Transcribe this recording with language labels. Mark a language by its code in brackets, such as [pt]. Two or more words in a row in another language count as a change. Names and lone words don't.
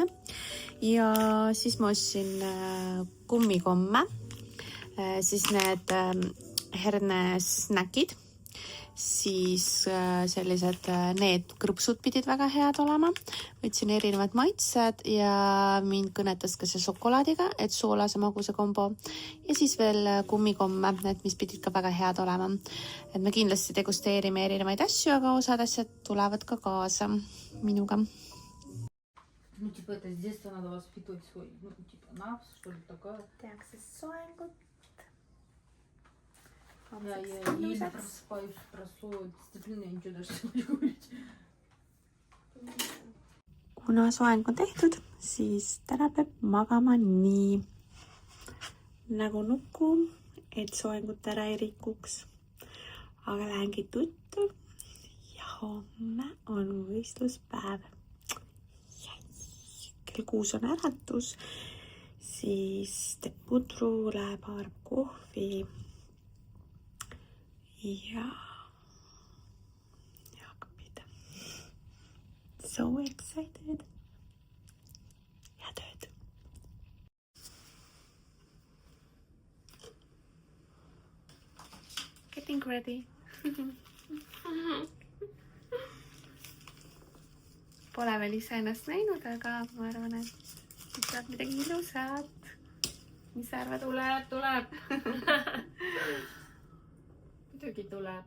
[et] Ja siis ma ostsin kummikomme, siis need hernesnäkid, siis sellised need krõpsud pidid väga head olema. Võtsin erinevad maitsed ja mind kõnetas ka see šokolaadiga, et soolase maguse kombo. Ja siis veel kummikomme, need mis pidid ka väga head olema. Et me kindlasti degusteerime erinevaid asju, aga osad asjad tulevad ka kaasa minuga. [ru] Ну, типа, это с детства надо воспитывать свой, ну, типа, нравс, что ли, такое. [et] Tehakse soengut. [ru] Я еле просыпаюсь, про дисциплину, я ничего даже не могу говорить. [et] Kuna soeng on tehtud, siis täna peab magama nii nagu nuku, et soengut ära ei rikuks. Aga lähengi tuttu ja homme on võistluspäev. Kell 6 on äratus, siis teeb pudru, läheb haarab kohvi ja hakkab pihta. [en] So excited. [et] Ja tööd. [en] Getting ready. [et] Pole veel ise ennast näinud, aga ma arvan, et saab midagi ilusat. Mis sa arvad? Tuleb. Muidugi tuleb.